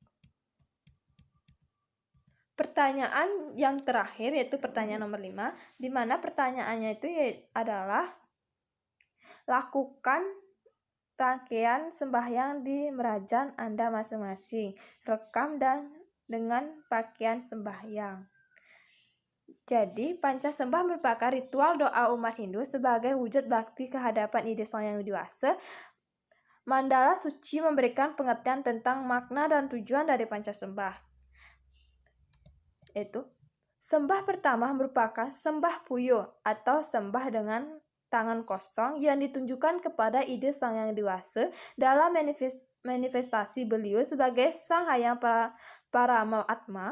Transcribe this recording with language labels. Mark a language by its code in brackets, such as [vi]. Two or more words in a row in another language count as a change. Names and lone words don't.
[id] Pertanyaan yang terakhir yaitu pertanyaan nomor 5, di mana pertanyaannya itu adalah lakukan rangkaian sembahyang di merajan Anda masing-masing. Rekam dengan pakaian sembahyang. Jadi, panca sembah merupakan ritual doa umat Hindu sebagai wujud bakti kehadapan ide Sang Yang Widi Wasa. Mandala suci memberikan pengertian tentang makna dan tujuan dari panca sembah. Sembah pertama merupakan sembah puyo atau sembah dengan tangan kosong yang ditunjukkan kepada ide Sang Yang Widi Wasa dalam manifestasi beliau sebagai Sang Hyang Paramatma.